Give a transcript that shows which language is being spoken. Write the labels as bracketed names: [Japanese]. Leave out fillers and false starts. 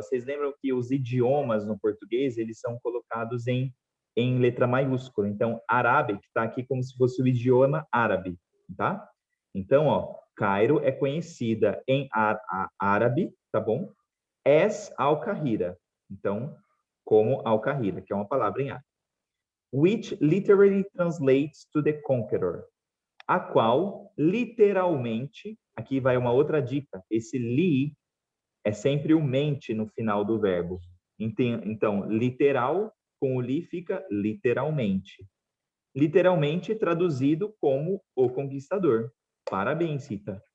[Portuguese] Vocês lembram que os idiomas no português, eles são colocados em letra maiúscula. Então, Arabic está aqui como se fosse o idioma árabe, tá? Então, ó, Cairo é conhecida em árabe, tá bom? As Al-Qahira. Então, como Al-Qahira, que é uma palavra em árabe. [English] Which literally translates to the conqueror. [Portuguese] A qual, literalmente, aqui vai uma outra dica. Esse li é sempre o mente no final do verbo. Então, literal com o li fica literalmente. Literalmente traduzido como o conquistador. Parabéns, Rita.